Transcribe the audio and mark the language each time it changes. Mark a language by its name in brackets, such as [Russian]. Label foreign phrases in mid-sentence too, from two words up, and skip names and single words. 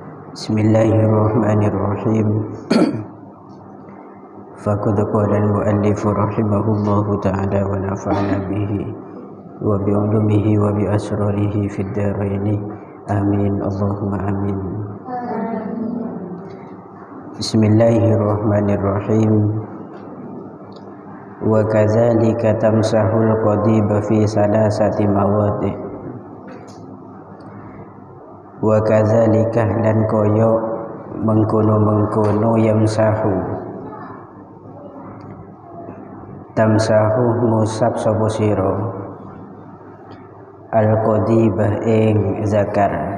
[Arabic] بسم الله الرحمن الرحيم فقد قال المؤلف رحمه الله تعالى ونفعنا به وبعلومه وبأسراره في الدارين. آمين اللهم آمين. بسم الله الرحمن الرحيم. وكذلك تمسح القضيب في ثلاثة مواضع'. وكذلك [Javanese] lan koyo mengkono [Arabic] يمسح تمسح [Javanese] ngusap sapa sira al-qadibah ing zakar